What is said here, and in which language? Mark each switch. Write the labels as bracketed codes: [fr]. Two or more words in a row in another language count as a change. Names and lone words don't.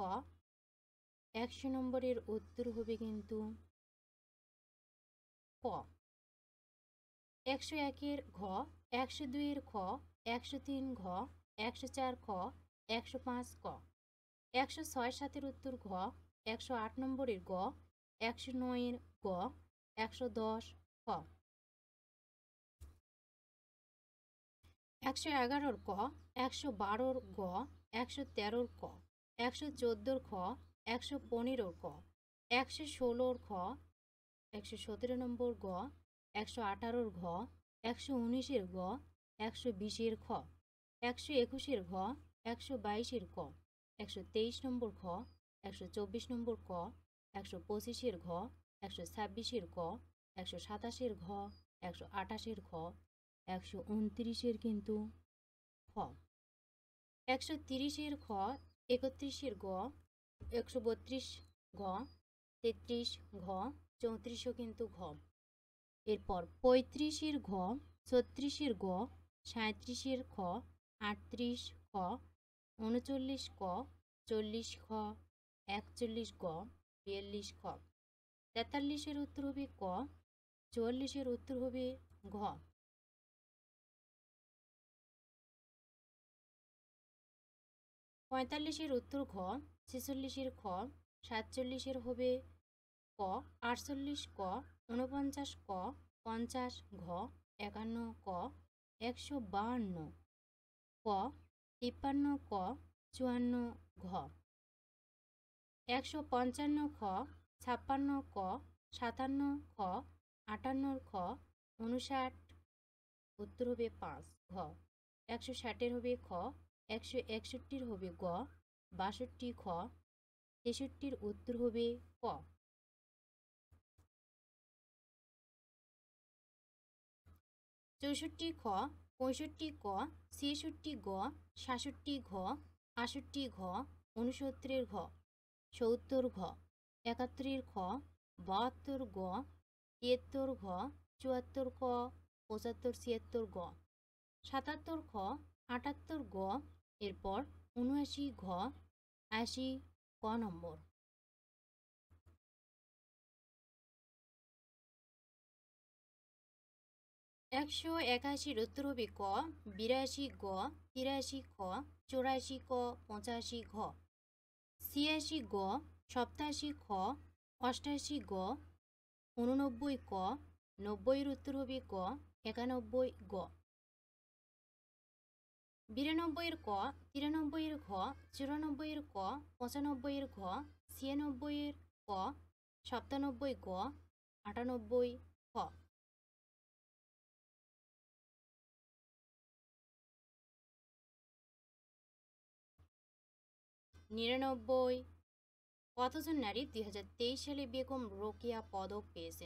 [bn] 100 নম্বরের উত্তর হবে কিন্তু ক। 101-এর ঘ, 102-এর খ, 103 ঘ, 104 খ, 105 ক। 106-7-এর উত্তর ঘ, 108 নম্বরের গ, 109-এর গ, 110 খ। 111 ক, 112 গ, 113 ক, 114 খ, 115 ক, 116 খ, 117 নম্বর গ, 118 ঘ, 119 গ, 120 খ, 121 ঘ, 122 ক, 123 নম্বর খ, 124 নম্বর ক, 125 ঘ, 126 ক, 127 ঘ, 128 খ, 129 কিন্তু খ, 130 খ, 31 গ, 132 ঘ, 33 ঘ, 34 কিন্তু ঘ। এরপর 35 ঘ, 36 গ, 37 খ, 38 খ, 39 ক, 40 খ, 41 গ, 42 খ। 43 উত্তর হবে ক, 44 উত্তর হবে ঘ। 45 উত্তর ঘ, 46 খ, 47 হবে ক, 48 ক, 49 ক, 50 ঘ, 51 ক, 152 ক, 53 ক, 54 ঘ। 155 খ, 56 ক, 57 খ, 58 খ, 59 উত্তর হবে 5 ঘ। 160 হবে খ, 161 হবে গ, 62 খ, 63 উত্তর হবে ক। 64 খ, 65 ক, 66 গ, 67 ঘ, 68 ঘ, 69 ঘ, 70 ঘ, 71 খ, 72 গ, 73 ঘ, 74 ক, 75 76 গ, 77 খ, 78 গ, এরপর 79 ঘ, 80 ক নম্বর। 181 উত্তর হবে ক, 82 গ, 83 খ, 84 ক, 85 ঘ। 86 গ, 87 খ, 88 গ, 89 ক, 90 উত্তর হবে ক, 91 গ। 92 ক, 93 ঘ, 94 ক, 95 ঘ, 96 ক, 97 গ, 98 খ। 99 কতজন নারী 2023 সালে বেগম রোকেয়া পদক পেয়েছেন?